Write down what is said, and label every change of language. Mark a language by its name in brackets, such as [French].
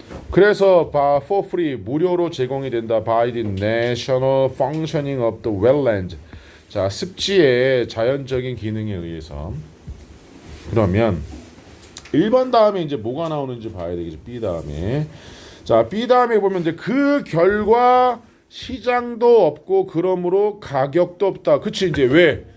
[Korean] 그래서 for free 무료로 제공이 된다. [English] by the national functioning of the wetland. [Korean] 자, 습지의 자연적인 기능에 의해서. 그러면 1번 다음에 이제 뭐가 나오는지 봐야 되겠죠. B 다음에. 자, B 다음에 보면 이제 그 결과 시장도 없고 그러므로 가격도 없다. 그치? 이제 왜?